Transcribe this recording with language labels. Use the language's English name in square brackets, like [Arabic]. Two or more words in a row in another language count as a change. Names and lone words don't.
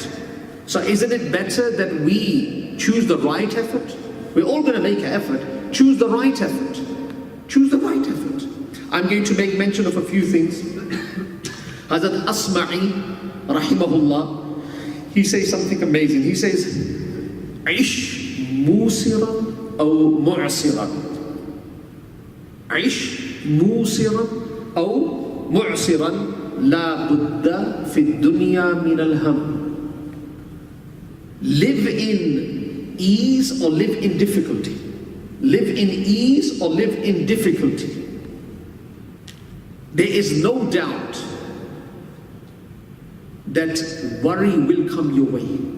[English] So isn't it better that we choose the right effort? We're all going to make an effort. Choose the right effort. Choose the right effort. I'm going to make mention of a few things. Hazrat Asma'i, rahimahullah, he says something amazing. He says, [Arabic] عش موسرا أو معسرا. عش موسرا أو معسرا. لا بد في الدنيا من الهم. [English] Live in ease or live in difficulty. Live in ease or live in difficulty. There is no doubt that worry will come your way.